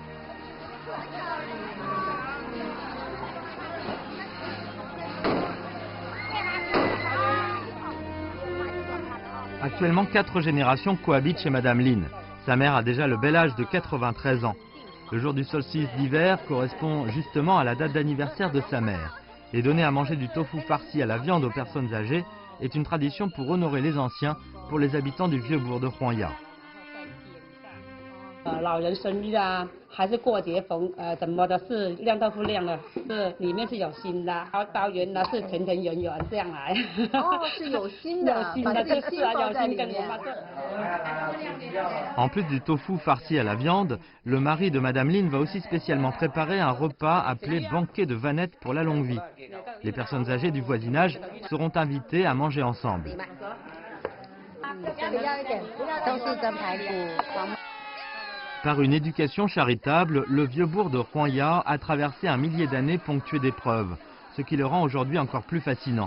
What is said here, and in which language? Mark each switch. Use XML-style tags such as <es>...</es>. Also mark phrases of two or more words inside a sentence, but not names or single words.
<fr>Actuellement, 4 générations cohabitent chez Madame Lin. Sa mère a déjà le bel âge de 93 ans. Le jour du solstice d'hiver correspond justement à la date d'anniversaire de sa mère. Et donner à manger du tofu farci à la viande aux personnes âgées est une tradition pour honorer les anciens pour les habitants du vieux bourg de Huangya.</fr> <zh>老人生日啊，还是过节怎么的是酿豆腐酿的，是里面是有心的，然后包圆的是甜甜圆圆这样来。哦，是有心的，有心把的这个心就是啊，有放在里心跟我面。们这。</zh> <fr>En plus du tofu farci à la viande, le mari de Madame Lin va aussi spécialement préparer un repas appelé banquet de Vanette pour la longue vie. Les personnes âgées du voisinage seront invitées à manger ensemble. Par une éducation charitable, le vieux bourg de Huangya a traversé un millier d'années ponctuées d'épreuves, ce qui le rend aujourd'hui encore plus fascinant.</fr>